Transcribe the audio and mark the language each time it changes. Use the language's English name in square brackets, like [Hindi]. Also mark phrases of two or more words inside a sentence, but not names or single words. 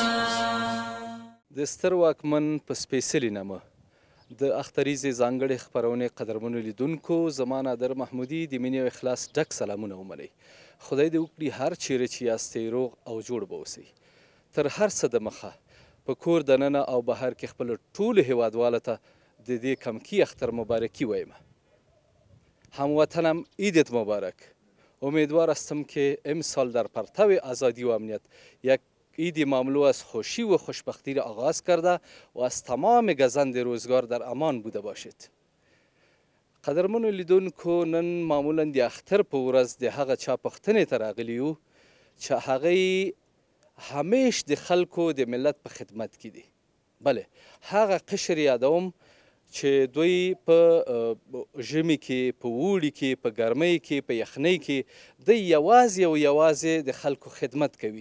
[Pashto] د ستر واکمن په سپېڅلي نامه د اختریزې ځانګړې خپرونې قدرمنو لیدونکو زما نادر محمودي د مینې او اخلاص ډک سلامونه ومنئ. خدای دې وکړي هر چیرې چې یاستئ روغ او جوړ به اوسئ. تر هر څه د مخه په کور دننه او بهر کې خپلو ټولو هیوادوالو ته د دې کمکی اختر مبارکی وایم. [Persian] هموطنم عیدت مبارک. امیدوار هستم که امسال در پرتو آزادی و امنیت یک عید مملو از خوشی و خوشبختی را آغاز کرده و از تمام گزند روزگار در امان بوده باشید. [Pashto] قدرمنو لیدونکو نن معمولا د اختر په ورځ د هغه چا پوښتنې ته راغلي یو چې هغه همیش د خلکو د ملت په خدمت کې دي. بله هغه قشر یادوم چې دوی په ژمي کې په اوړي کې په ګرمۍ کې په یخنۍ کې دوی یوازې او یوازې د خلکو خدمت کوي.